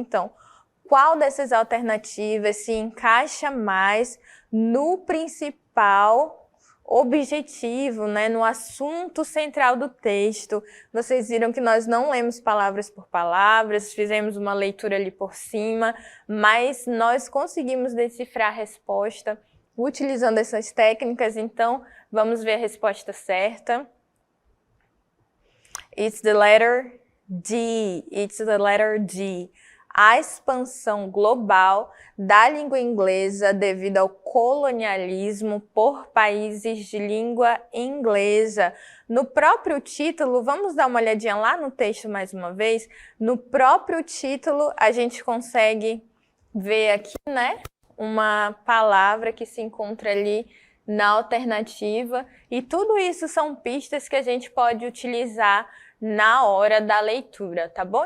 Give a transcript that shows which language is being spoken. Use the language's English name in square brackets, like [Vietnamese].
[Portuguese] Então, qual dessas alternativas se encaixa mais no principal objetivo, né, no assunto central do texto? Vocês viram que nós não lemos palavras por palavras, fizemos uma leitura ali por cima, mas nós conseguimos decifrar a resposta utilizando essas técnicas. Então, vamos ver a resposta certa. [English] It's the letter D. It's the letter D. [Portuguese] a expansão global da língua inglesa devido ao colonialismo por países de língua inglesa. No próprio título, vamos dar uma olhadinha lá no texto mais uma vez, no próprio título a gente consegue ver aqui, né, uma palavra que se encontra ali na alternativa, e tudo isso são pistas que a gente pode utilizar na hora da leitura, tá bom?